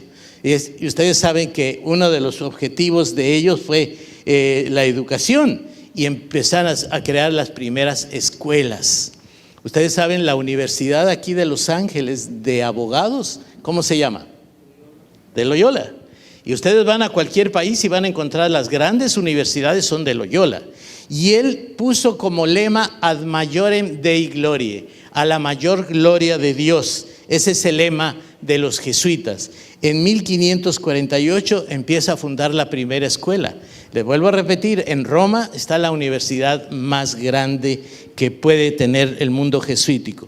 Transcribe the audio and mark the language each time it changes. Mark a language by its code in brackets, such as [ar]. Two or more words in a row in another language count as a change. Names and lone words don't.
[es] Y ustedes saben que uno de los objetivos de ellos fue la educación y empezar a crear las primeras escuelas. Ustedes saben, la Universidad aquí de Los Ángeles de abogados, ¿cómo se llama? De Loyola. Y ustedes van a cualquier país y van a encontrar las grandes universidades son de Loyola. Y él puso como lema [la] ad majorem Dei gloriae, [es] a la mayor gloria de Dios. Ese es el lema de los jesuitas. En 1548 empieza a fundar la primera escuela. Les vuelvo a repetir, en Roma está la universidad más grande que puede tener el mundo jesuítico.